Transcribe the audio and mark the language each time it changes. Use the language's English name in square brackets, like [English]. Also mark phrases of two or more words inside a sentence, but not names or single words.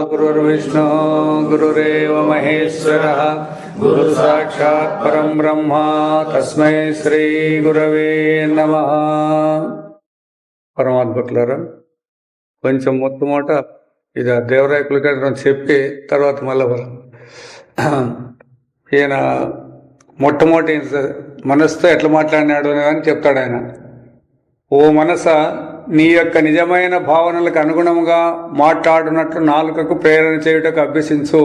[Sanskrit] गुरुर्विष्णु गुरुरेव महेश्वरः गुरु साक्षात् परं ब्रह्म तस्मै श्री गुरवे नमः. [Telugu] పరమాత్మకులారా, కొంచెం మొట్టమొదట ఇది దేవరాయకుల గారు చెప్పి తర్వాత మళ్ళీ ఈయన మొట్టమొదటి మనసుతో ఎట్లా మాట్లాడినాడు అని చెప్తాడు ఆయన. ఓ మనస, నీ యొక్క నిజమైన భావనలకు అనుగుణంగా మాట్లాడునట్లు నాలుకకు ప్రేరణ చేయుటకు అభ్యసించు.